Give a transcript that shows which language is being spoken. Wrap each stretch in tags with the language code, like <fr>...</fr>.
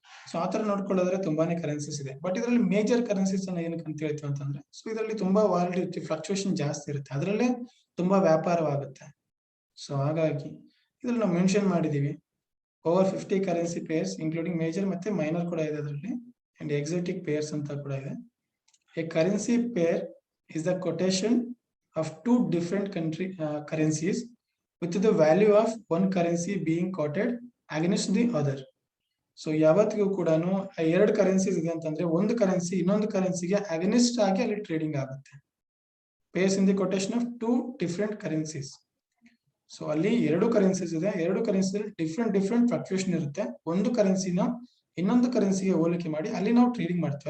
<kn>So ಆ ತರ ನೋಡ್ಕೊಳ್ಳೋದ್ರೆ ತುಂಬಾನೇ ಕರೆನ್ಸೀಸ್ ಇದೆ. ಬಟ್ ಇದರಲ್ಲಿ ಮೇಜರ್ ಕರೆನ್ಸೀಸ್ ಅನ್ನ ಏನಕ್ಕೆ ಅಂತ ಹೇಳ್ತೀವಿ ಅಂತಂದ್ರೆ, ಸೊ ಇದರಲ್ಲಿ ತುಂಬಾ ವಾಲಿಡಿಟಿ ಫ್ಲಕ್ಚುಯೇಷನ್ ಜಾಸ್ತಿ ಇರುತ್ತೆ, ಅದರಲ್ಲೇ ತುಂಬಾ ವ್ಯಾಪಾರವಾಗುತ್ತೆ. ಸೊ ಹಾಗಾಗಿ ಇದ್ರಲ್ಲಿ ನಾವು ಮೆನ್ಷನ್ ಮಾಡಿದೀವಿ</kn> <en>over 50 currency pairs including</en> <kn>major ಮತ್ತೆ ಮೈನರ್ ಕೂಡ ಇದೆ ಅದರಲ್ಲಿ, ಅಂಡ್ ಎಕ್ಸೋಟಿಕ್ ಪೇರ್ಸ್ ಅಂತ ಕೂಡ ಇದೆ.</kn> <en>A currency pair is the quotation of 2 different currencies with the value of one currency being quoted against the other.</en> <kn>So ಯಾವತ್ತಿಗೂ ಕೂಡ 2 ಕರೆನ್ಸೀಸ್ ಇದೆ ಅಂತಂದ್ರೆ ಒಂದು ಕರೆನ್ಸಿ ಇನ್ನೊಂದು ಕರೆನ್ಸಿಗೆ ಅಗೇನಿಸ್ಟ್ ಆಗಿ ಅಲ್ಲಿ ಟ್ರೇಡಿಂಗ್ ಆಗುತ್ತೆ.</kn> <en>Pairs in the quotation of 2 different currencies. So</en> <kn>ಅಲ್ಲಿ 2 ಕರೆನ್ಸೀಸ್ ಇದೆ. 2 ಕರೆನ್ಸಿಯಲ್ಲಿ ಡಿಫರೆಂಟ್ ಫ್ಲಕ್ಚುಯೇಷನ್ ಇರುತ್ತೆ. ಒಂದು ಕರೆನ್ಸಿನ ಇನ್ನೊಂದು ಕರೆನ್ಸಿಗೆ ಹೋಲಿಕೆ ಮಾಡಿ ಅಲ್ಲಿ ನಾವು ಟ್ರೇಡಿಂಗ್ ಮಾಡ್ತೀವಿ.</kn>